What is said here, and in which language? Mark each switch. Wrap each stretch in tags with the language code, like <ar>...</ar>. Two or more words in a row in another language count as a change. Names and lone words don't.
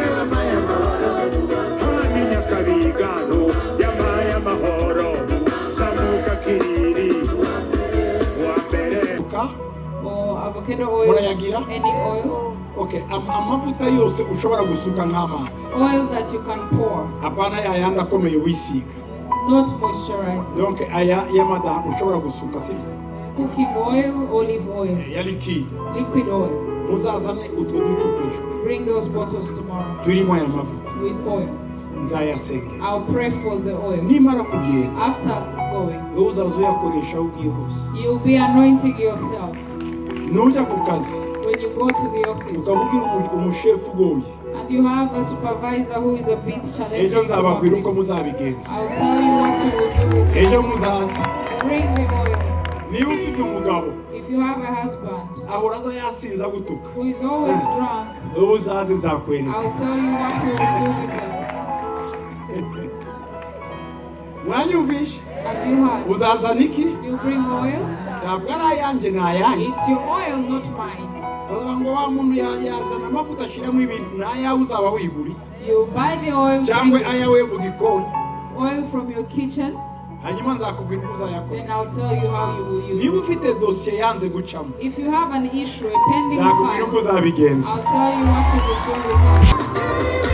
<rw>w'amaye amahoro, hani nyakabigano yamaye amahoro, zamuka kiriri uwambere.</rw> <en>Or avocado oil,</en> <rw>Murayagira?</rw> <en>any oil.</en> <rw>Okay, amavuta yose ushobora gusuka nk'amazi,</rw> <en>Oil that you can pour,</en> <rw>apana yayandi akomeye wisiga.</rw> <en>not moisturizer.</en> <rw>Donc aya y'amadamu ushobora gusuka, sibyo?</rw> <en>Cooking oil, olive oil,</en> <rw>Ya liquide.</rw> <en>liquid oil.</en> <rw>Muzazane utwo ducupa ejo</rw> <en>Bring those bottles tomorrow</en> <rw>turimo aya mavuta,</rw> <en>with oil.</en> <rw>nzayasengera.</rw> <en>I'll pray for the oil.</en> <rw>Nimara kugenda,</rw> <en>After going,</en> <rw>wowe uzaza uyakoresha aho ugiye hose.</rw> <en>you'll be anointing yourself.</en> <rw>Nujya ku kazi</rw> <en>When you go to the office</en> <rw>ukabwira umushefu ugoye,</rw> <en>and you have a supervisor who is a bit challenging</en> <rw>ejo</rw> <en>to work</en> <rw>nzababwira uko</rw> <en>with,</en> <rw>muzabigenza.</rw> <en>I'll tell you what you will do with it.</en> <rw>Ejo muzaza,</rw> <en>Bring the oil.</en> <rw>niba ufite umugabo</rw> <en>If you have a husband</en> <rw>ahora aza yasinze agutuka,</rw> <en>who is always drunk,</en> <rw>wowe uzaze nzakwereka.</rw> <en>I'll tell you what you will do with them.</en> <rw>Mwanyumvishe?</rw> <en>Have you heard?</en> <rw>Uzazana iki?</rw> <en>You bring oil.</en> <rw>Ntabwo ari ayanjye, ni ayanyu.</rw> <en>It's your oil, not mine.</en> <rw>Uzavuga ngo wa muntu yazana amavuta ashyiramo ibintu, ni ayawe uzaba wiguriye,</rw> <en>You buy the oil,</en> <rw>cyangwa</rw> <en>bring</en> <rw>ayawe mu gikoni,</rw> <en>oil from your kitchen,</en> <rw>hanyuma nzakubwira uko uzayakora.</rw> <en>then I'll tell you how you will use</en> <rw>Niba</rw> <en>it.</en> <rw>ufite dosiye yanze gucamo,</rw> <en>If you have an issue, a pending</en> <rw>nzakubwira uko</rw> <en>file,</en> <rw>uzabigenza.</rw> <en>I'll tell you what you will do with it.</en>